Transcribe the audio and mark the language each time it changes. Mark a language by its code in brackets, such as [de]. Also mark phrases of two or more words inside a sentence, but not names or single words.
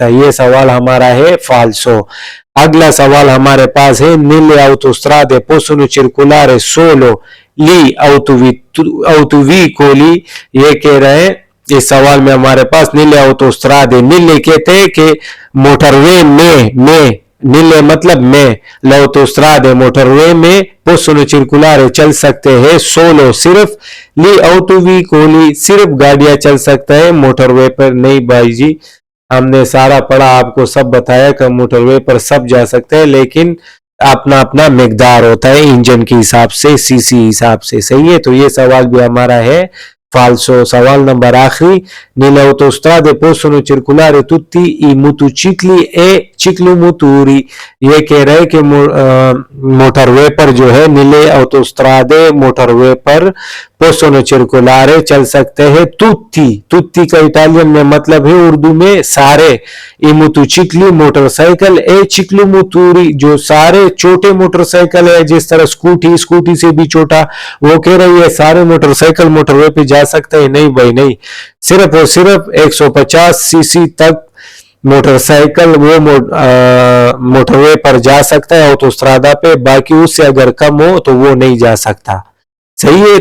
[hi] ये सवाल हमारा है falso। अगला सवाल हमारे पास है [it] nelle autostrade possono circolare solo gli autoveicoli। [hi] ये कह रहे हैं इस सवाल में हमारे पास [it] nelle autostrade, [hi] nelle कहते हैं कि मोटरवे में nelle मतलब में, l'autostrade मोटरवे में [it] possono circolare [hi] चल सकते हैं solo सिर्फ, [it] gli autoveicoli [hi] सिर्फ गाड़ियां चल सकता है, मोटरवे पर नहीं। भाई जी हमने सारा पढ़ा, आपको सब बताया कि मोटरवे पर सब जा सकते हैं, लेकिन अपना अपना मिकदार होता है इंजन के हिसाब से, सीसी हिसाब से, सही है। तो ये सवाल भी हमारा है falso। सवाल नंबर आखिरी [it] nelle autostrade possono circolare tutti i motocicli e ciclomotori। [hi] ये कह रहे हैं कि मोटरवे पर जो है [it] nelle autostrade [hi] मोटरवे पर [it] possono circolare [hi] चल सकते हैं tutti का इटालियन में मतलब है उर्दू में सारे, [it] i motocicli [hi] मोटरसाइकिल, [it] e ciclomotori [hi] जो सारे छोटे मोटरसाइकिल है, जिस तरह स्कूटी से भी छोटा, वो कह रही है सारे मोटरसाइकिल मोटरवे पे जा सकते हैं। नहीं भाई नहीं, सिर्फ और सिर्फ 150 सीसी तक मोटरसाइकिल वो मोटरवे पर जा सकता है ऑटोस्ट्रादा पे, बाकी उससे अगर कम हो तो वो नहीं जा सकता, सही है।